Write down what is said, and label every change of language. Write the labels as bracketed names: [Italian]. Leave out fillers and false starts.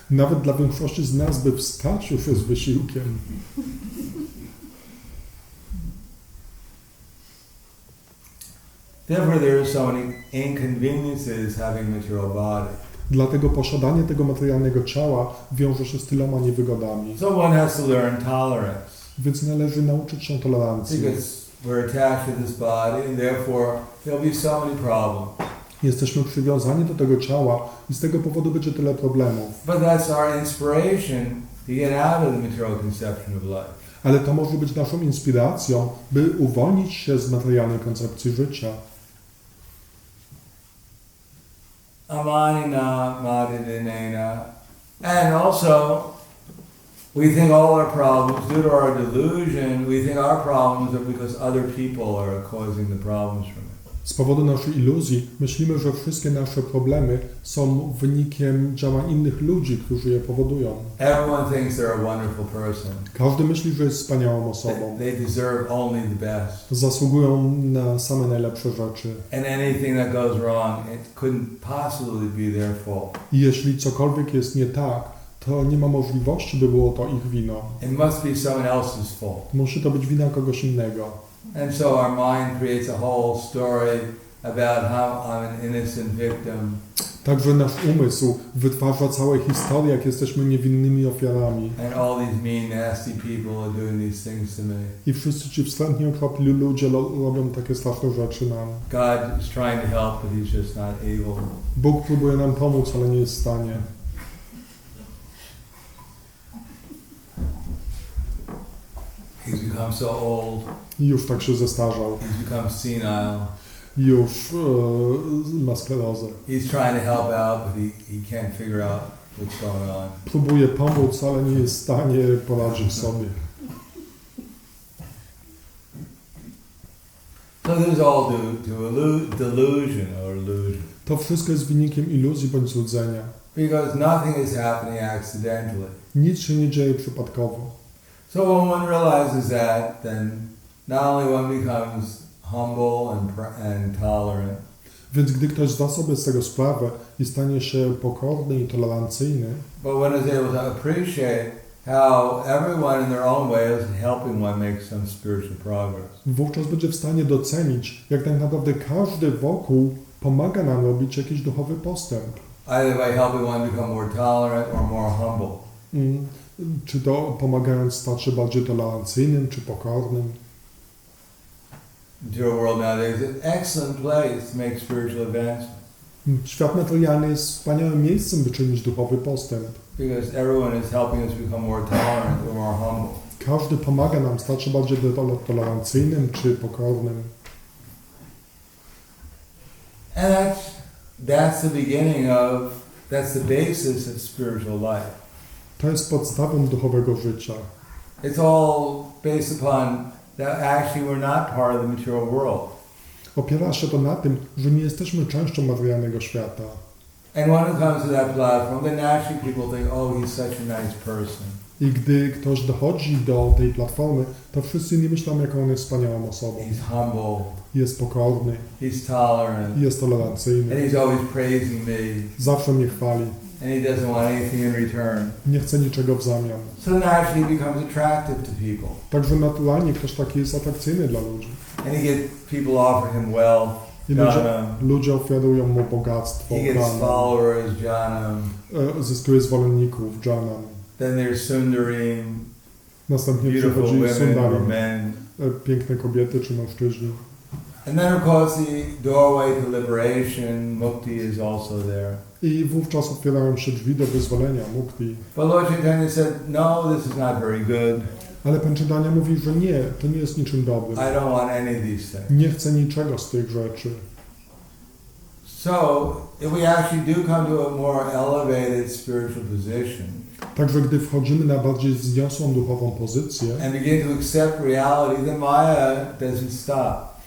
[Polish] Nawet dla większości z nas, by wstać, już jest wysiłkiem. [English] Therefore, there are so many inconveniences having material body. [Polish] Dlatego posiadanie tego materialnego ciała wiąże się z tyloma niewygodami. [English] So one has to learn tolerance. [Polish] Więc należy nauczyć się tolerancji. [English] Because we're attached to this body, and therefore there'll be so many problems. [Polish] Jesteśmy przywiązani do tego ciała i z tego powodu będzie tyle problemów. [English] But that's our inspiration to get out of the material conception of life. [Polish] Ale to może być naszą inspiracją, by uwolnić się z materialnej koncepcji życia. [Sanskrit] Amanina, madidinena. [English] And also, we think all our problems, due to our delusion, we think our problems are because other people are causing the problems from it. [Polish] Z powodu naszej iluzji myślimy, że wszystkie nasze problemy są wynikiem działań innych ludzi, którzy je powodują. [English] Everyone thinks they're a wonderful person. [Polish] Każdy myśli, że jest wspaniałą osobą. [English] They deserve only the best. [Polish] Zasługują na same najlepsze rzeczy. [English] And anything that goes wrong, it couldn't possibly be their fault. [Polish] I jeśli cokolwiek jest nie tak, to nie ma możliwości, by było to ich winą. [English] It must be someone else's fault. [Polish] Musi to być wina kogoś innego. [English] And so our mind creates a whole story about how I'm an innocent victim. [Polish] Także nasz umysł wytwarza całe historie, jak jesteśmy niewinnymi ofiarami. [English] And all these mean, nasty people are doing these things to me. [Polish] I wszyscy ci wstrętni, okropli ludzie robią takie straszne rzeczy nam. [English] God is trying to help, but He's just not able. [Polish] Bóg próbuje nam pomóc, ale nie jest w stanie. [English] He's become so old. [Polish] I już tak się zestarzał. [English] He's become senile. [Polish] Już ma sklerozę. [English] He's trying to help out, but he can't figure out what's going on. [Polish] Próbuje pomóc, ale nie jest w stanie poradzić sobie. [English] So this is all due to delusion or illusion. [Polish] To wszystko jest wynikiem iluzji bądź złudzenia. [English] Because nothing is happening accidentally. [Polish] Nic się nie dzieje przypadkowo. [English] So when one realizes that, then not only one becomes humble and tolerant, [Polish] Więc gdy ktoś zda sobie z tego sprawę i stanie się pokorny i tolerancyjny, [English] but one is able to appreciate how everyone in their own way is helping one make some spiritual progress. [Polish] wówczas będzie w stanie docenić, jak tak naprawdę każdy wokół pomaga nam robić jakiś duchowy postęp. [English] Either by helping one become more tolerant or more humble. [Polish] Czy to pomagając stać się bardziej tolerancyjnym, czy pokornym. [English] Material world nowadays is an excellent place to make spiritual advancement. [Polish] Świat materialny jest wspaniałym miejscem, by czynić duchowy postęp. [English] Because everyone is helping us become more tolerant or more humble. [Polish] Każdy pomaga nam stać się bardziej tolerancyjnym, czy pokornym. [English] And that's the beginning that's the basis of spiritual life. [Polish] To jest podstawą duchowego życia. [English] It's all based upon that actually we're not part of the material world. [Polish] Opiera się to na tym, że nie jesteśmy częścią materialnego świata. [English] And when it comes to that platform, then naturally people think, oh, he's such a nice person. [Polish] I gdy ktoś dochodzi do tej platformy, to wszyscy nie myślą, jaką on jest wspaniałą osobą. [English] He's humble. [Polish] Jest pokorny, [English] He's tolerant. [Polish] jest tolerancyjny, [English] And he's always praising me. [Polish] zawsze mnie chwali, [English] And he doesn't want anything in return. [Polish] nie chce niczego w zamian. [English] So naturally he becomes attractive to people. [Polish] Także naturalnie ktoś taki jest atrakcyjny dla ludzi. [English] And people offer him wealth. [Polish] I ludzie ofiarują mu bogactwo, [English] He gets followers, jnanam. [Polish] zyskuje zwolenników, jnanam. [English] Then there's sundarim, [Polish] Następnie [English] beautiful [Polish] przychodzi [English] women or [Sanskrit] sundarim, [English] men. [Polish] piękne kobiety czy mężczyźni. [English] And then of course the doorway to liberation, mukti, is also there. [Polish] I wówczas otwierają się drzwi do wyzwolenia, mukti. [English] But Lord Chaitanya said, no, this is not very good. [Polish] Ale Pan Chaitanya mówi, że nie, to nie jest niczym dobrym. [English] I don't want any of these things. [Polish] Nie chcę niczego z tych rzeczy. [English] So, if we actually do come to a more elevated spiritual position, [Polish] Także gdy wchodzimy na bardziej wzniosłą duchową pozycję [English] and begin to accept reality, then Maya doesn't stop.